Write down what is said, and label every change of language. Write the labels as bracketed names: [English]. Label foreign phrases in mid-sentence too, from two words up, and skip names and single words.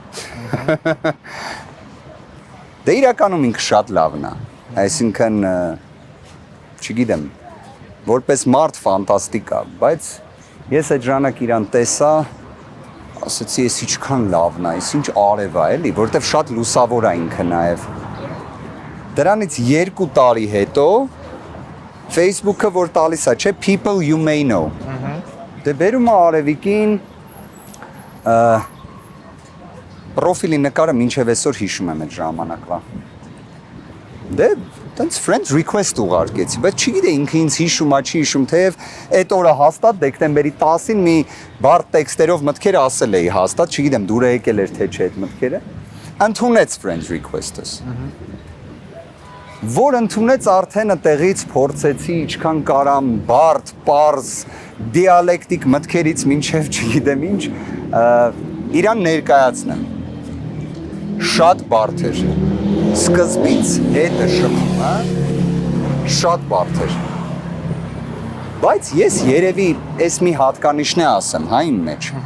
[Armenian] Դե իրականում ինքը շատ լավն է, այսինքն չգիտեմ, որպես մարդ ֆանտաստիկ է, բայց ես այդ ժամանակ իրան տեսա, ասեցի, ես ինչքան լավն է, ես ինչ արև է, էլի, որովհետև շատ լուսավոր է ինքը նաև։ Դրանից 2 տարի հետո Facebook-ը որ տալիս է, չէ, [English] people you may know։ [Armenian] Դե բերում է Արևիկին պրոֆիլի նկարը մինչև այսօր հիշում եմ այդ ժամանակվա։ Դե տենց [English] friend request [Armenian] ուղարկեցի, բայց չգիտեի ինքը ինձ հիշում, չի հիշում, թեև այդ օրը հաստատ դեկտեմբերի 10-ին մի բարդ տեքստերով մտքեր ասել էի հաստատ, չգիտեմ դուր եկել էր թե չէ այդ մտքերը։ Ընդունեց [English] friend request-ս։ [Armenian] Որ ընդունեց արդեն այդտեղից փորձեցի ինչքան կարամ բարդ, պարզ, դիալեկտիկ մտքերից մինչև չգիտեմ ինչ, իրան ներկայացնեմ։ Շատ բարդ էր։ Սկզբից հետը շփումը շատ բարդ էր։ Բայց ես երևի այս մի հատկանիշն է ասեմ, հա իմ մեջ։